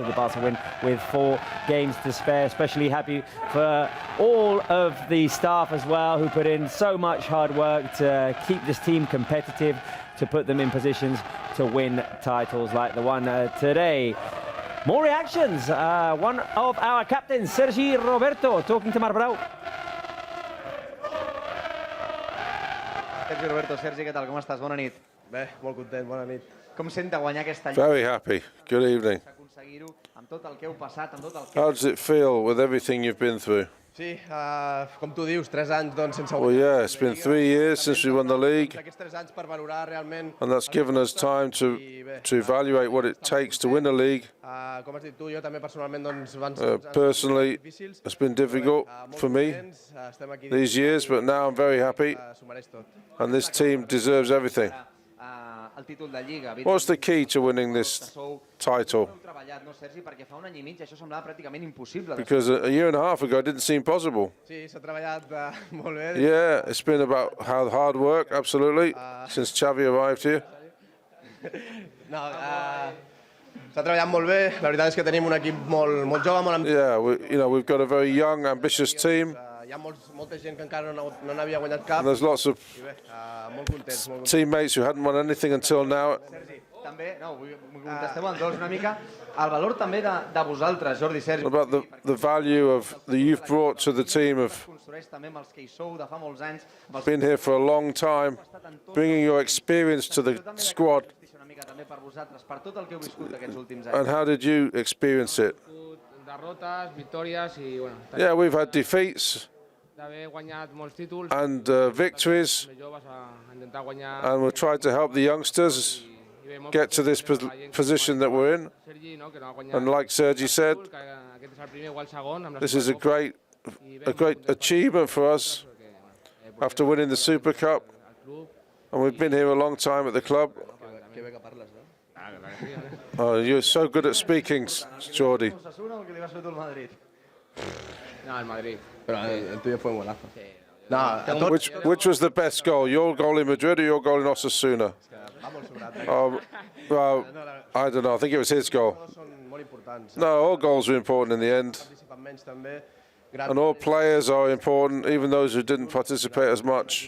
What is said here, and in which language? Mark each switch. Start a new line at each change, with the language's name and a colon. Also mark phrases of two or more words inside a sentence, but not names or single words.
English: The Barca win with 4 games to spare. Especially happy for all of the staff as well, who put in so much hard work to keep this team competitive, to put them in positions to win titles like the one today. More reactions. One of our captains, Sergi Roberto, talking to Marbrau.
Catalan: Sergi Roberto, Sergi, què tal? Com estàs? Bona nit. Bé, molt content, bona nit. Com senta guanyar aquesta lliga?
English: Very happy. Good evening.
Catalan: Aconseguir-ho amb tot el que heu passat, amb tot el que...
English: How does it feel with everything you've been through?
Catalan: Sí, com tu dius, 3 anys doncs, sense
English: Well, yeah, it's been 3 years since we won the league,
Catalan: Aquests 3 anys per valorar realment...
English: and that's given us time to evaluate what it takes to win a league.
Catalan: Com has dit tu, jo també personalment doncs, van
English: Personally, it's been difficult for me these years, but now I'm very happy, and this team deserves everything.
Catalan: El títol de Lliga.
English: What's the key to winning this title?
Catalan: Heu treballat, no, Sergi? Perquè fa un any I mig això semblava pràcticament impossible.
English: Because a year and a half ago it didn't seem possible.
Catalan: Sí, s'ha treballat molt bé.
English: Yeah, it's been about hard work, absolutely, since Xavi arrived here.
Catalan: No, S'ha treballat molt bé, la veritat és que tenim un equip molt jove, molt ambiciós.
English: Yeah, we've got a very young, ambitious team.
Catalan: Hi ha molta gent que encara no n'havia guanyat cap.
English: And there's lots of
Catalan: Molt contents.
English: teammates who hadn't won anything until now.
Catalan: També, contesteu amb dos una mica. El valor també de vosaltres, Jordi, Sergi.
English: About the value of that you've brought to the team of
Catalan: Construeix també amb els que hi sou de fa molts anys.
English: been here for a long time, bringing your experience to the squad.
Catalan: Una mica també per vosaltres, per tot el que heu viscut aquests últims anys.
English: And how did you experience it?
Catalan: Derrotes, victòries i, bueno...
English: Yeah, we've had defeats
Catalan: d'haver guanyat molts títols.
English: and victories,
Catalan: Joves a intentar guanyar...
English: and we've tried to help the youngsters get to this position that we're in. And like Sergi said, this is a great achievement for us after winning the Super Cup. And we've been here a long time at the club. Oh, you're so good at speaking, Jordi.
Catalan: No, el Madrid.
Spanish: Pero el tuyo fue un golazo.
English: No, Which was the best goal, your goal in Madrid or your goal in Osasuna? Well, I don't know. I think it was his goal. No, all goals were important in the end. And all players are important, even those who didn't participate as much.